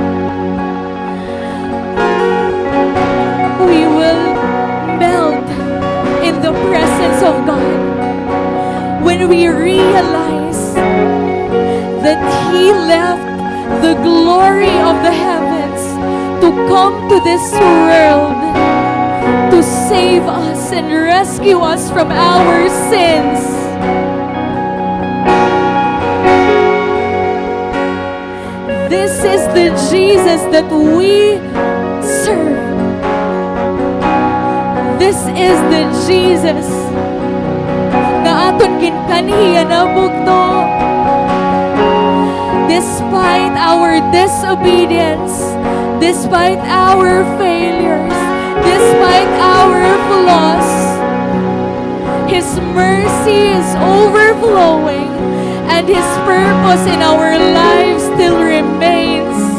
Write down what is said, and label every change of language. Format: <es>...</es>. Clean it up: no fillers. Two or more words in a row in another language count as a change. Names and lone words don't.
<en>We will melt in the presence of God when we realize that He left the glory of the heavens to come to this world to save us and rescue us from our sins. This is the Jesus that we serve. This is the Jesus</en> <hil>na aton ginkanhiya na bugto.</hil> <en>Despite our disobedience, despite our failures, despite our flaws, His mercy is overflowing and His purpose in our lives still remains.</en>